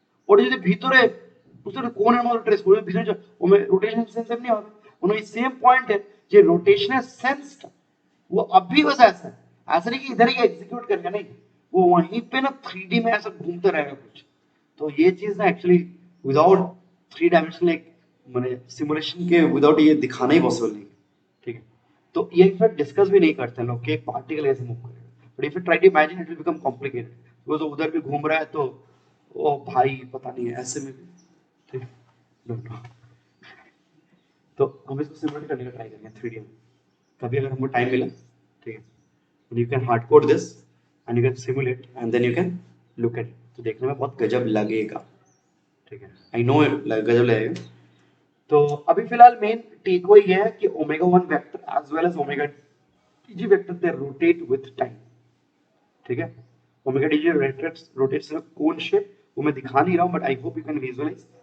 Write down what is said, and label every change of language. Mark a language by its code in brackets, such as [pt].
[bn] ওটা যদি ভিতরে ভিতরে কোণের মতো ট্রেস করবে ভিতরে রোটেশন সেন্স এমনি হবে, মানে ওই সেম পয়েন্টে যে রোটেশনের সেন্সটা [hi] वो अभी बस ऐसा नहीं कि इधर ही एग्जीक्यूट करना, नहीं वो वहीं पे ना 3D में ऐसा घूमते रहेगा कुछ, तो ये चीज ना एक्चुअली विदाउट 3 डायमेंशनल एक माने सिमुलेशन के विदाउट ये दिखाना ही पॉसिबल नहीं, ठीक है, तो ये फिर डिस्कस भी नहीं करते हैं लोग कि एक पार्टिकल कैसे मूव करेगा, [en] but if you try to imagine it will become complicated, [hi] because उधर भी घूम रहा है तो ओ भाई पता नहीं है ऐसे में भी, ठीक है। [en] No, no. [hi] तो हम इसको सिमुलेट करने का ट्राई करेंगे 3D में, कभी अगर हमको टाइम मिला, ठीक है। [en] And you can hard code this and you can simulate and then you can look at it. [hi] तो देखने में बहुत गजब लगेगा, ठीक है। [en] I know गजब लगेगा। [hi] तो अभी फिलहाल मेन टेक वो ये है कि omega 1 vector as well as omega TG vector [en] they rotate with time, [hi] ठीक है। [en] omega TG rotates in cone shape, [hi] वो मैं दिखा नहीं रहा हूं [en] But I hope you can visualise.